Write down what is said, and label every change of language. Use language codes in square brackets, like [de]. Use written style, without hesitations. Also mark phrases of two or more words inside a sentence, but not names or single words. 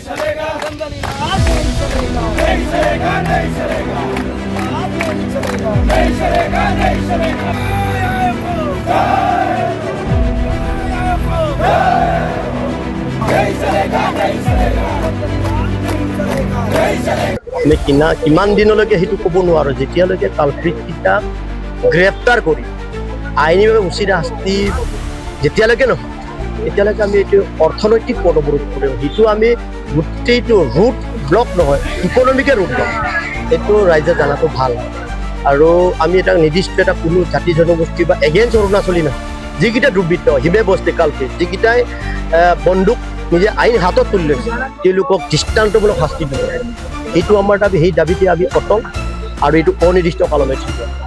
[hi] चलेगा नहीं चलेगा नहीं चलेगा नहीं चलेगा नहीं चलेगा नहीं चलेगा नहीं चलेगा नहीं चलेगा नहीं चलेगा [as] কিমান দিনলৈকে সেইটো ক'ব নোৱাৰো যেতিয়ালৈকে কালপ্ৰিটকেইটাক গ্ৰেপ্তাৰ কৰি আইনীভাৱে উচিত শাস্তি যেতিয়ালৈকে নহয় এতিয়ালৈকে আমি এইটো অৰ্থনৈতিক পদৱৰোধ কৰিম সেইটো আমি গোটেইটো ৰুট ব্লক নহয় ইকনমিকে ৰুট ব্লক এইটো ৰাইজে জনাটো ভাল আৰু আমি এটা নিৰ্দিষ্ট এটা কোনো জাতি জনগোষ্ঠী বা এগেইনষ্ট অৰুণাচলী নহয় যিকেইটা দুৰ্বৃত্ত হিমে বস্তি কালপ্ৰিট যিকেইটাই বন্দুক নিজে আইন হাতত তুলি লৈছে তেওঁলোকক দৃষ্টান্তমূলক শাস্তি দিব এইটো আমাৰ দাবী সেই দাবীতে আমি অটল আৰু এইটো অনিৰ্দিষ্ট কাললৈ থাকিব